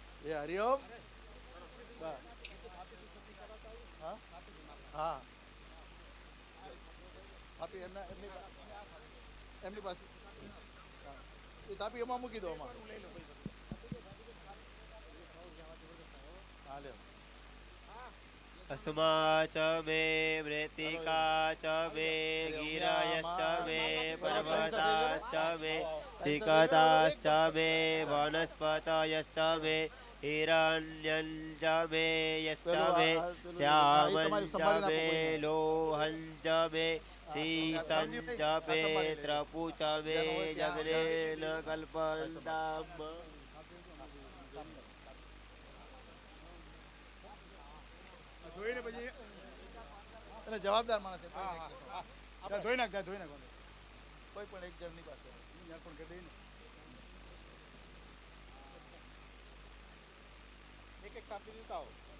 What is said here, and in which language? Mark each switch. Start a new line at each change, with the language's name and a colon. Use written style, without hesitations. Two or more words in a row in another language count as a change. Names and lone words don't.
Gujarati: હરિઓમ. હા હા તાપી એમની પાસે એ તાપી એમાં મૂકી દો આમાં. હા લ્યો.
Sanskrit: अस्मा च मे मृत्तिका च मे गिरयश्च मे पर्वता च मे सिकताश्च मे वनस्पतयश्च मे हिरण्यं च मे यश्च मे श्यामं च मे लोहं च मे शीशं च मे त्रपु च मे जग्नेन कल्पन्ताम्
Gujarati: ધોઈને પછી એટલે જવાબદાર માણસ ધોઈ નાખ કોઈ પણ એક જણની પાસે પણ કહી દઈને એક એક કાપી દેતા હો.